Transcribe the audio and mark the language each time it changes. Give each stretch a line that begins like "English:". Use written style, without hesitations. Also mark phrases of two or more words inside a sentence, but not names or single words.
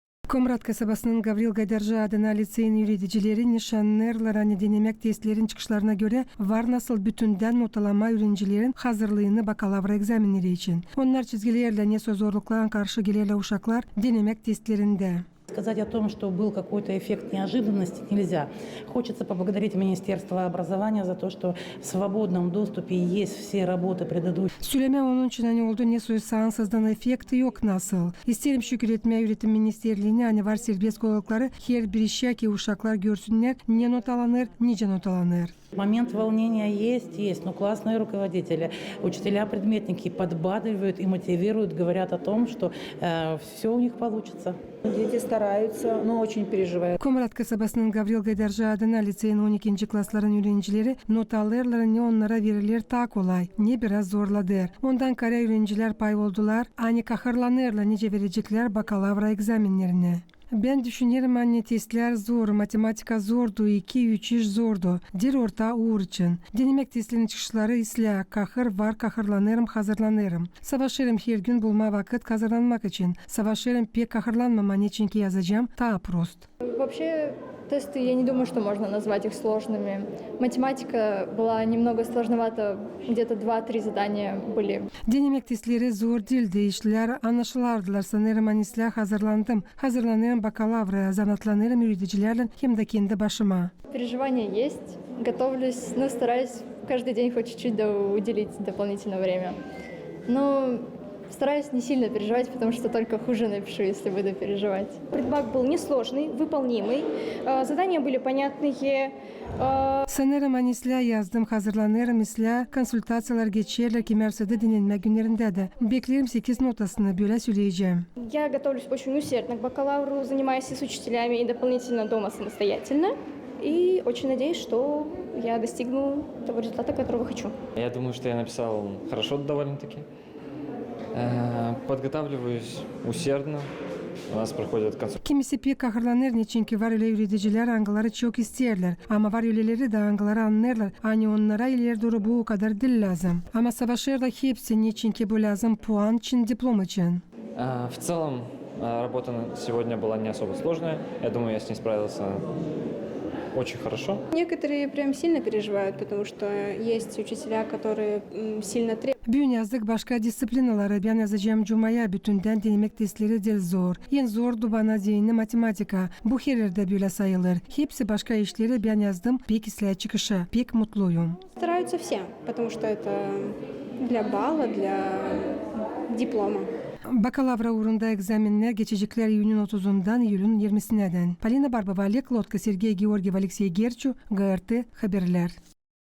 Gagauz: Комрат kasabasının Gavril Gaydarji adına liseyin yürüticileri nişanlarla denemek testlerin çıkışlarına göre var nasıl bütünden notalama öğrencilerin hazırlığını bakalavra egzaminleri için. Onlar çizgilerle ne zorluklarına karşı gelirler uşaklar denemek testlerinde.
Russian: Сказать о том, что был какой-то эффект неожиданности, нельзя. Хочется поблагодарить Министерство образования за то, что в свободном доступе есть все работы предыдущих.
Gagauz: Söyleme onun için oldu ne sağansızdan efekti yok nasıl. İsterim şükür etmeye Üretim Ministerliğine var serbest oldukları her bir işe ki uşaklar görsünler ne not alınır, nice not alınır.
Russian: Момент волнения есть, но классные руководители, учителя-предметники подбадривают и мотивируют, говорят о том, что все у них получится. Дети стараются, но очень переживают.
Gagauz: Komrat kasabasının Gavril Gaydarji adına liseyin 12. klasların öğrencileri not alırlar ne onlara verilir ta kolay, ne biraz zorladır. Ondan kara öğrenciler pay oldular, ani kahırlanırlar nice verecekler bakalavra egzaminlerine. Ben düşünüyorum anne testler zor, matematika zordu, 2-3 iş zordu. Dil orta uğur için. Denemek testlerin çıkışları isla, kahır var, kahırlanırım, hazırlanırım. Savaşırım her gün bulma vakit hazırlanmak için. Savaşırım pek kahırlanmam için ki yazacağım, ta prost.
Russian: Вообще, тесты, я не думаю, что можно назвать их сложными. Математика была немного сложновата, где-то 2-3 задания были.
Gagauz: Denemek testleri zor değildi, işler anlaşılardılar. Sanırım anisle hazırlandım. Hazırlanırım bakalavra, zanatlanırım öğreticilerle hem de kendi başıma.
Russian: Переживания есть, готовлюсь, но стараюсь каждый день хоть чуть-чуть уделить дополнительное время. Но стараюсь не сильно переживать, потому что только хуже напишу, если буду переживать. Предбак был несложный, выполнимый, задания были понятные.
Gagauz: Sanırım anisle yazdım, hazırlanırım isle konsultasyalar geçerler kemersede dinlenme günlerinde de. Beklerim 8 notasını böyle söyleyeceğim.
Russian: Я готовлюсь очень усердно к бакалавру, занимаюсь и с учителями, и дополнительно дома самостоятельно. И очень надеюсь, что я достигну того результата, которого хочу. Я думаю, что я написал хорошо довольно-таки. Подготавливаюсь усердно. У нас проходят консультации.
Gagauz: Kimisi pek kahırlanır ne çünkü var öyle öğreticiler angaları çok isterler. Ama var öyleleri de angaları anlarlar. Hani onlara ileri doğru bu kadar dil lazım. Ama savaşırlar hepsi ne çünkü bu lazım puan için, diplom için.
Russian: В целом, работа сегодня была не особо сложная. Я думаю, я с ней справился очень хорошо. Некоторые прям сильно переживают, потому что есть учителя, которые сильно требуют.
Gagauz: Bugün yazdık başka disiplinaları. Ben yazacağım Cuma'ya bütünden denemek testleri del zor. En zordu bana zihni matematika. Bu her yerde böyle sayılır. Hepsi başka işleri ben yazdım. Pek isla çıkışı. Pek mutluyum.
Russian: Стараются все, потому что это для балла, для диплома.
Gagauz: Bakalavra uğrunda egzaminler geçecekler Eylül'ün 30'undan Eylül'ün 20'sinden. Polina Barbova, Lek Lotka, Sergey Georgiev, Alexey Gerchu, GRT Haberler.